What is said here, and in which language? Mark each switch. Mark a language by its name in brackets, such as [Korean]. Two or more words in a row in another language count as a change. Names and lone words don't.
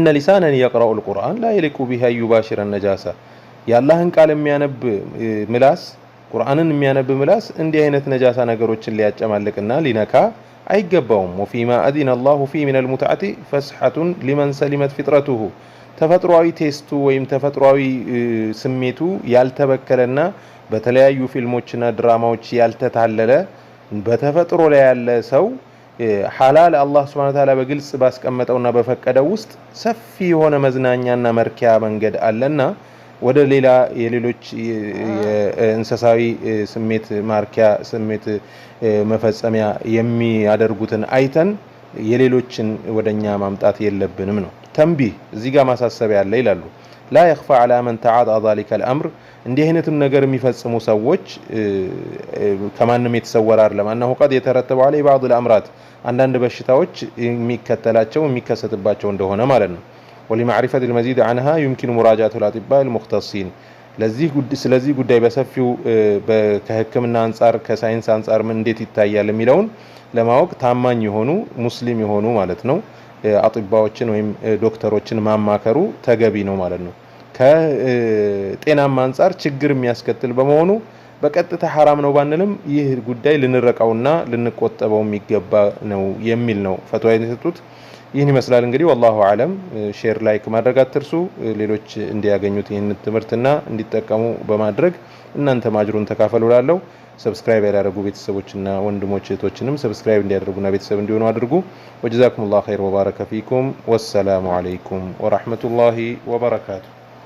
[Arabic] لسانا يقرأ القرآن لا يليق به يباشر النجاسة [Amharic] ያላህን ቃል የሚያነብ ምላስ ቁርአንን የሚያነብ ምላስ እንዲህ አይነት ነጃሳ ነገሮችን ሊያጨማልቅና ሊነካ አይገባውም [Arabic] وفيما أذن الله فيه من المتعة فسحة لمن سلمت فطرته [Amharic] ተፈጥሯዊ ቴስቱ ወይም ተፈጥሯዊ ስሜቱ ያልተበከለና በተለያዩ ፊልሞችና ድራማዎች ያልተታለለ በተፈጥሮ ላይ ያለ ሰው [Arabic] حلال الله سبحانه وتعالى [Amharic] በግልጽ ባስቀመጠውና በፈቀደው ውስጥ ሰፊ የሆነ መዝናኛና መርኪያ መንገድ አለና ወደ ሌላ የሌሎች እንስሳዊ ስሜት ማርኪያ ስሜት መፈጸሚያ የሚያደርጉትን አይተን የሌሎችን ወደኛ ማምጣት የለብንም ነው ተንቢህ እዚህ ጋር ማሳሰቢያ አለ ይላሉ [Arabic] لا يخفى على من تعاطى ذلك الامر [Amharic] እንዲህ አይነቱን ነገር የሚፈጽሙ ሰዎች ከማንም የተሰወረ አይደለም [Arabic] انه قد يترتب عليه بعض الامراض [Amharic] አንዳንድ በሽታዎች የሚከተላቸው የሚከሰትባቸው እንደሆነ ማለት ነው [Arabic] ولمعرفه المزيد عنها يمكن مراجعه الاطباء المختصين [Amharic] ስለዚህ ጉዳይ በሰፊው ከህክምና አንፃር ከሳይንስ አንፃር ምን እንዴት ይታያል የሚለውን ለማወቅ ታማኝ የሆኑ ሙስሊም የሆኑ ማለት ነው አጥባዎችን ወይም ዶክተሮችን ማማከሩ ተገቢ ነው ማለት ነው ከጤናማ አንፃር ችግር የሚያስከትል በመሆኑ በቀጥታ حرام ነው ባንልም ይህ ጉዳይ ልንረቀውና ልንቆጠበው የሚገባ ነው የሚል ነው ፈትዋ የሰጡት ይህን ይመስላል እንግዲህ [Arabic] والله اعلم [English] share like [Amharic] ማድረግ አትርሱ ሌሎች እንዲያገኙት ይህን ትምህርትና እንዲጠቀሙ በማድረግ እናንተ ማጅሩን ተካፈሉላለው ሰብስክራይብ ያደርጉ ቤተሰቦችና ወንድሞች እህቶችንም ሰብስክራይብ እንዲያደርጉና ቤተሰብ እንዲሆኑ አድርጉ [Arabic] وجزاكم الله خير وبارك فيكم والسلام عليكم ورحمة الله وبركاته